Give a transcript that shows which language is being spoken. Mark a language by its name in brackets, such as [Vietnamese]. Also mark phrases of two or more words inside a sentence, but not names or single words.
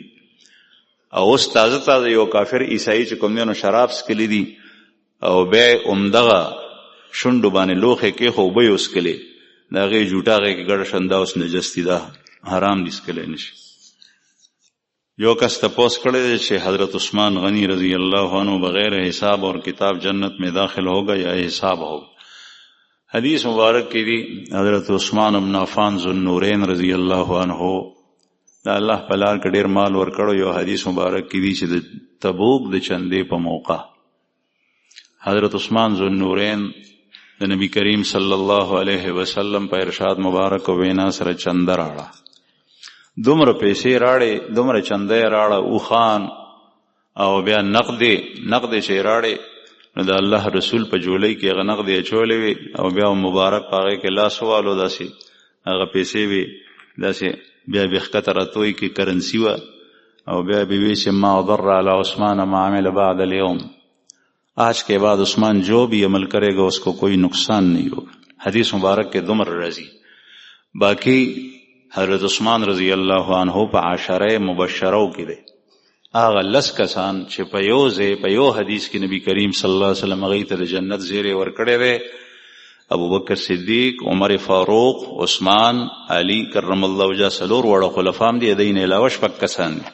[Pashto] او اوس تازه تازه یو کافر عیسائی چې کوم دی نو شراب څکلی دي او بیا همدغه شونډو باندې لوښی کېښو اوبه یې وڅکلې، د هغې جوټه هغې کې ګډه شنده اوس نجس دي، دا حرام دي، څکلی نشي. یو کس تپوس کړی دی چې [Urdu] حضرت عثمان غنی [Arabic] رضی اللہ عنہ [Urdu] بغیر حساب اور کتاب جنت میں داخل ہوگا یا حساب ہوگا؟ [Pashto] حدیث مبارک کی دی حضرت عثمان بن عفان ذو النورین [Arabic] رضی اللہ عنہ [Pashto] دا الله په لار کې ډېر مال ورکړو. یو حدیث مبارک کی دی چې د تبوک د چندې په موقع حضرت عثمان ذو النورین د نبی کریم [Arabic] صلی الله علیه وسلم [Pashto] په ارشاد مبارک و وینا سره چنده راړه، دومره پیسې راړې، دومره چنده یې راړه، اوخان او بیا نقدې چې راړې نو د الله رسول په جولۍ کې هغه نقدې اچولې وي، او بیا مبارک په هغې کې لاس والو، داسې هغه پیسې وي داسې بیا بېښکته راتوی کې کرنسي وه، او بیا به وی چې [Arabic] ما ضر علی عثمان ما عمل بعد اليوم، [Urdu] آج کے بعد عثمان جو بھی عمل کرے گا اس کو کوئی نقصان نہیں ہوگا. حدیث مبارک کے دمر رضی. [Pashto] باقی حضرت عثمان [Arabic] رضی اللہ عنہ [Pashto] په عشره مبشرو کې دی، هغه 10 کسان چې په یو ځای په یو حدیث کې نبی کریم [Arabic] صلی الله علیه وسلم [Pashto] هغوی ته د جنت زیری ورکړی دی، ابوبکر صدیق، عمر فاروق، عثمان، علی [Arabic] کرم الله وجهه، [Pashto] 4 واړه خلفا هم دي، د دې نه علاوه 6 کسان دي.